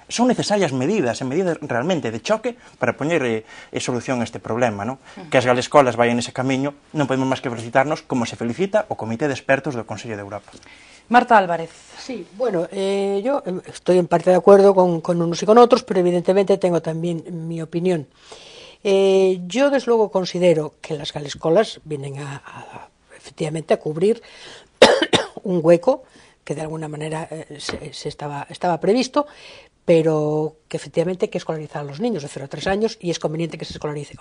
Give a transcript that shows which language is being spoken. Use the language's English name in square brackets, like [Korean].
[Galician] Son necesarias medidas, medidas realmente de choque para poñer solución a este problema, non? Que as galescolas vayan nese camiño, non podemos máis que felicitarnos como se felicita o Comité de Expertos do Consello de Europa. Marta Álvarez. [Spanish] Sí, bueno, yo estoy en parte de acuerdo con unos y con otros, pero evidentemente tengo también mi opinión. Yo, desde luego, considero que las galescolas vienen efectivamente a cubrir un hueco que de alguna manera estaba previsto, pero que efectivamente hay que escolarizar a los niños de 0 a 3 años y es conveniente que se escolarice.